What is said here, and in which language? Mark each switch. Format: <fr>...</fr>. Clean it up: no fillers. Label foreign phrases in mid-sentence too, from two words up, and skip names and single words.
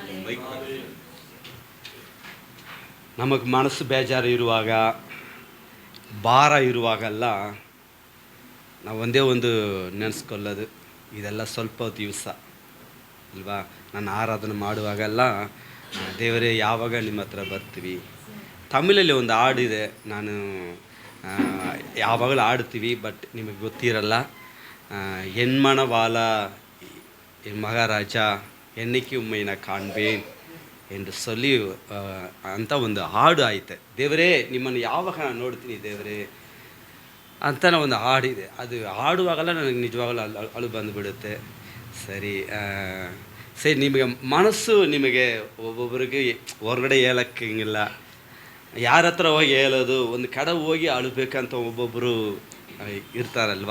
<kn>ನಮಗೆ ಮನಸ್ಸು ಬೇಜಾರು ಇರುವಾಗ, ಭಾರ ಇರುವಾಗೆಲ್ಲ ನಾವು ಒಂದೇ ಒಂದು ನೆನೆಸ್ಕೊಳ್ಳೋದು, ಇದೆಲ್ಲ ಸ್ವಲ್ಪ ದಿವಸ ಅಲ್ವಾ. ನಾನು ಆರಾಧನೆ ಮಾಡುವಾಗೆಲ್ಲ, ದೇವರೇ ಯಾವಾಗ ನಿಮ್ಮ ಹತ್ರ ಬರ್ತೀವಿ. ತಮಿಳಲ್ಲಿ ಒಂದು ಹಾಡಿದೆ, ನಾನು ಯಾವಾಗಲೂ ಆಡ್ತೀವಿ, ಬಟ್ ನಿಮಗೆ ಗೊತ್ತಿರಲ್ಲ.</kn> <ta>என் மனவாளா என் மகாராஜா என்னைக்கு உண்மை நான் காண்பேன் என்று சொல்லಿ</ta> <kn>ಅಂತ ಒಂದು ಹಾಡು ಆಯ್ತೆ. ದೇವರೇ ನಿಮ್ಮನ್ನು ಯಾವಾಗ ನಾನು ನೋಡ್ತೀನಿ ದೇವರೇ ಅಂತ ಒಂದು ಹಾಡಿದೆ. ಅದು ಹಾಡುವಾಗಲ್ಲ ನನಗೆ ನಿಜವಾಗಲೂ ಅಳು ಬಂದುಬಿಡುತ್ತೆ. ಸರಿ ಸರಿ, ನಿಮಗೆ ಮನಸ್ಸು ನಿಮಗೆ ಒಬ್ಬೊಬ್ಬರಿಗೆ ಹೊರಗಡೆ ಹೇಳೋಕ್ಕಿಂಗಿಲ್ಲ, ಯಾರ ಹತ್ರ ಹೋಗಿ ಹೇಳೋದು, ಒಂದು ಕಡೆ ಹೋಗಿ ಅಳಬೇಕಂತ ಒಬ್ಬೊಬ್ಬರು ಇರ್ತಾರಲ್ವ.</kn>